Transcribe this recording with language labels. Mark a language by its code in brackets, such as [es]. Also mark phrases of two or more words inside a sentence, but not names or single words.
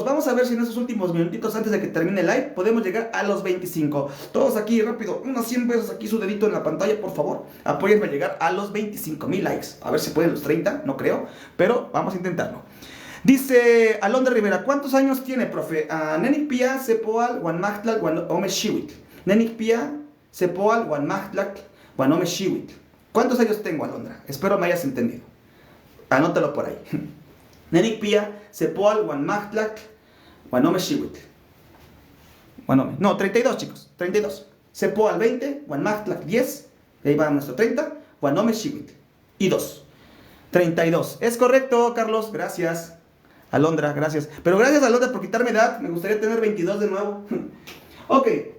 [es] Vamos a ver si en esos últimos minutitos antes de que termine el live podemos llegar a los 25. Todos aquí, rápido, unas 100 veces aquí su dedito en la pantalla, por favor. Apóyenme a llegar a los 25,000 likes. A ver si pueden los 30, no creo, pero vamos a intentarlo. Dice Alondra Rivera, ¿cuántos años tiene, profe? [nah] Nenik Pia, Sepoal, Guanmachtlal, Guanome Shiwit. Nenik Pia, Sepoal, Guanmachtlal, Guanome Shiwit. [es] ¿Cuántos años tengo, Alondra? Espero me hayas entendido. Anótalo por ahí. [nah] Nenik Pia, Sepoal, Guanmachtlal, Guanome Shiwit. [es] No, 32, chicos, 32. [nah] Sepoal 20, Guanmachtlal 10, [es] ahí va nuestro 30, [nah] Guanome Shiwit. [es] Y 2. 32. Es correcto, Carlos, gracias. Alondra, gracias. Pero gracias, Alondra, por quitarme edad. Me gustaría tener 22 de nuevo. Ok.